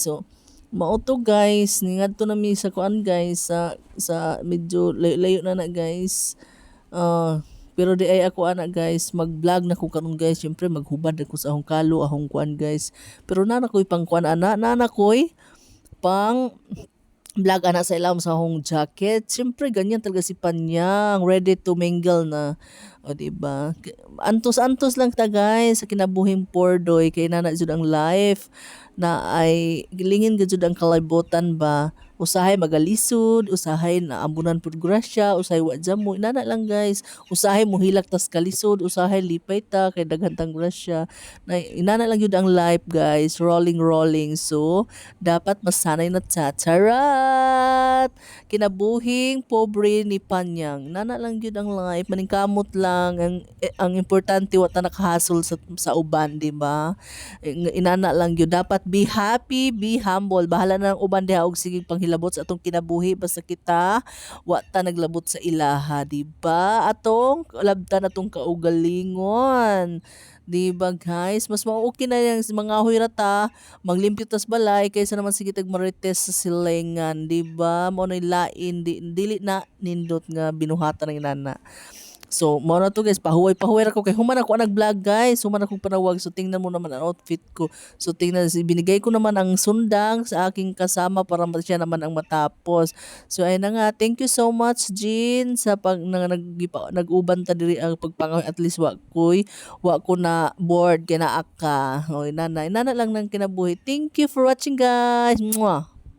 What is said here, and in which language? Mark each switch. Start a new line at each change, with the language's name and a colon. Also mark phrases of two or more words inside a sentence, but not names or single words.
Cebuano: So mao to guys, ningadto na mi sa kuan guys sa medyo layo na guys. Pero di ay ako ana guys, mag-vlog na ko karon guys. Syempre maghubad ako sa akong kalo, akong kuan guys. Pero nana ko'y pang kuan ana, nana ko'y pang vlog ana sa ilam sa akong jacket.
Filipino: Syempre ganyan talaga si Panyang,
English: ready to mingle
Filipino: na. O diba?
Cebuano: Antos-antos lang ta guys sa kinabuhing pordoy kay nana jud ang life na ay gilingin gud ang kalibutan ba. Usahay magalisod, usahay na ambunan pud grasya, usahay wa jamo inana lang guys. Usahay mohilak tas kalisod, usahay lipay ta kay daghan tang grasya. Na inana lang yun ang life guys, rolling. So dapat masanay na ta. Charat! Kinabuhing pobre ni Panyang. Nana lang yun ang life, maningkamot lang ang importante wa ta nakahasol sa uban, di ba? Inana lang yun.
English: Dapat be happy, be humble.
Cebuano: Bahala na ang uban diha og sige panghilabot sa atong kinabuhi basta kita wa ta naglabot sa ilaha, di ba? Atong labtan atong kaugalingon. Di ba guys? Mas okay na yung mga huyrata, maglimpyo tas balay kaysa naman sige tag marites sa silingan, di ba? Mo na lain dili na nindot nga binuhatan ng inana. So, mo na to guys, pahuway-pahuway ra ko kay human ako nag-vlog guys, human akong panawag.
Filipino: So tingnan mo naman ang outfit ko. So tingnan, binigay ko naman ang sundang sa aking kasama para siya naman ang matapos. So ayun na nga,
English: thank you so much
Cebuano: Jean sa nag-uban ta diri ang pagpangaw, at least wa ko na bored kay naa ka. O inana lang nang kinabuhi.
English: Thank you for watching guys. Mwah.